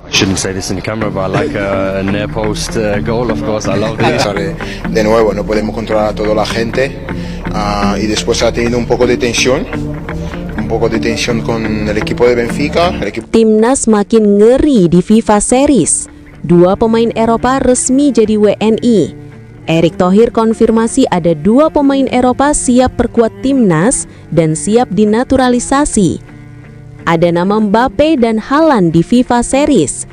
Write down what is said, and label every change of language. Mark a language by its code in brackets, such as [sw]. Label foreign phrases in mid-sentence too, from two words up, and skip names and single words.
[en] Shouldn't say this in the camera, but I like a near post goal. Of course, I love it. [es] De nuevo, no podemos controlar a toda la gente y después ha tenido un poco de tensión con el equipo de Benfica. [id] Timnas makin ngeri di FIFA Series. 2 pemain Eropa resmi jadi WNI. Erick Thohir konfirmasi ada 2 pemain Eropa siap perkuat Timnas dan siap dinaturalisasi. Ada nama Mbappe dan Haaland di FIFA Series.